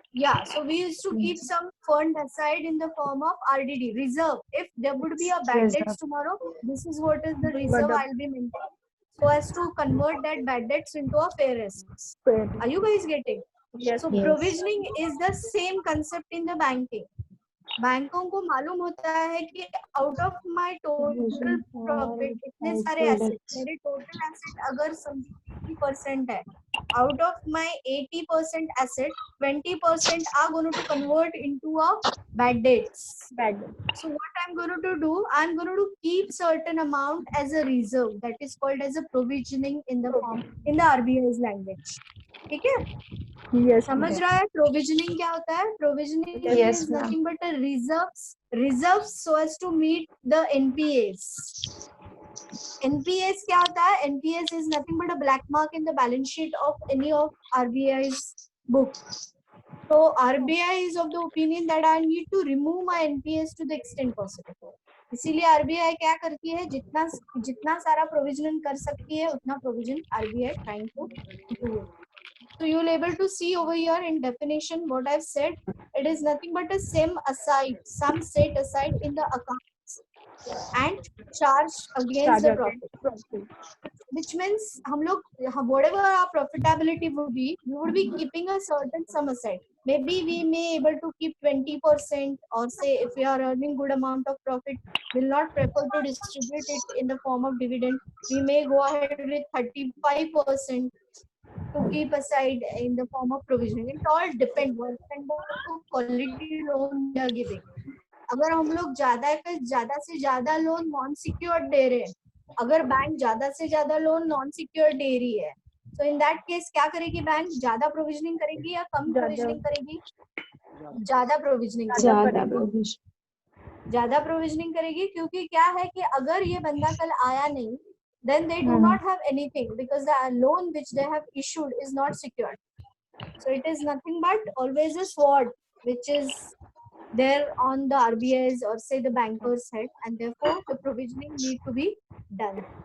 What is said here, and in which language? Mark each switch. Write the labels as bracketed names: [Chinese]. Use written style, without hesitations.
[English] Yeah, so we used to keep some fund aside in the form of RDD, reserve. If there would be a bad debts tomorrow, this is what is the reserve I'll be maintaining, so as to convert that bad debts into a fair assets. Are you guys getting? Yes. So Yes. provisioning is the same concept in the banking. [Hindi] बैंकों को मालूम होता है कि out of my total profit इतने सारे asset, मेरे total asset अगर 80% है, [English] out of my 80% asset, 20% are going to convert into a bad debts. Bad. So what I'm going to do, I'm going to keep certain amount as a reserve, that is called as a provisioning in the form, in the RBI's language. [Hindi] ठीक है? [English] Yes. [Hindi] समझ रहा है provisioning क्या होता है? [English] Provisioning Yes, is ma'am. nothing but a reserves so as to meet the NPAs. [Hindi] NPAs क्या होता है? [English] NPAs is nothing but a black mark in the balance sheet of any of RBI's book. So RBI is of the opinion that I need to remove my NPAs to the extent possible. [Hindi] इसीलिए RBI क्या करती है? जितना सारा provision कर सकती है उतना provision [English] RBI trying to do it. So you will able to see over here in definition what I've said. It is nothing but a sum set aside in the accounts and charge against the profit. Which means [Hindi] हम लोग [English] whatever our profitability would be, we would be keeping a certain sum aside. Maybe we may able to keep 20%, or say if we are earning good amount of profit, will not prefer to distribute it in the form of dividend. We may go ahead with 35%. To keep aside in the form of provisioning. It all depends on the quality loan we are giving. [Hindi] अगर हम लोग ज्यादा से ज्यादा loan non secured दे रहे हैं, अगर bank ज्यादा से ज्यादा लोन नॉन सिक्योर्ड दे रही है, तो इन दैट केस क्या करेगी बैंक? ज्यादा प्रोविजनिंग करेगी या कम प्रोविजनिंग करेगी? ज्यादा प्रोविजनिंग ज्यादा प्रोविजनिंग करेगी, क्योंकि क्या है कि अगर ये बंदा कल आया नहीं, [English] then they do not have anything because the loan which they have issued is not secured. So it is nothing but always a sword which is there on the RBI's or say the banker's head, and therefore the provisioning need to be done.